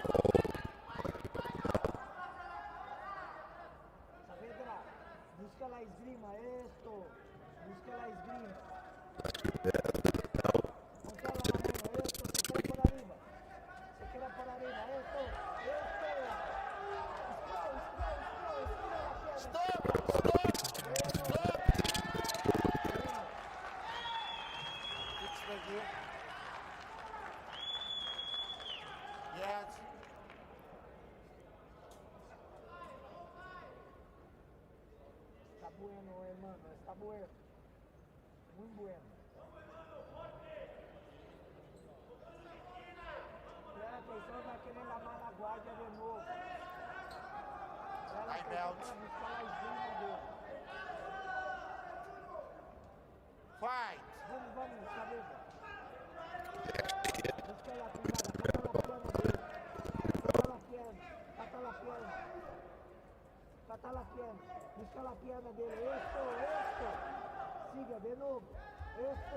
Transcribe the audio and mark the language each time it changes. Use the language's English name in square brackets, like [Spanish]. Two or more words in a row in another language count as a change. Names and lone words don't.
[Spanish] Saavedra, busca la esgrima, esto. Busca la esgrima. Controla la mano, esto, se queda por arriba, esto. [English] Stop! It's right here. Yes. [Spanish] Está bueno, hermano, está bueno. Muy bueno. [Portuguese] Presta atenção, vai querer lamar na guarda de novo. Vai, Belt. Buscar lá em cima dele. Fight! Vamos, cabeça. Busca lá, [Spanish] cata la pierna. Busca la pierna dele. Esto. [Portuguese] Siga de novo. [Spanish] Esto.